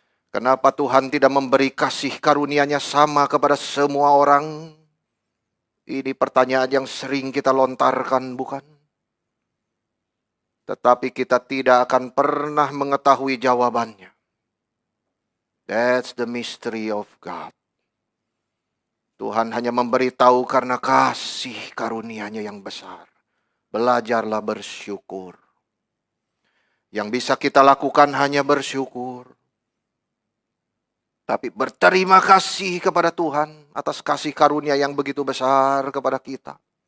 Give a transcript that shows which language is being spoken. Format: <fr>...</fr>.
<id>Kenapa Tuhan tidak memberi kasih karunia-Nya sama kepada semua orang? Ini pertanyaan yang sering kita lontarkan, bukan? Tetapi kita tidak akan pernah mengetahui jawabannya.</id> <en>That's the mystery of God.</en> <id>Tuhan hanya memberitahu karena kasih karunia-Nya yang besar. Belajarlah bersyukur. Yang bisa kita lakukan hanya bersyukur. Tapi berterima kasih kepada Tuhan atas kasih karunia yang begitu besar kepada kita.</id>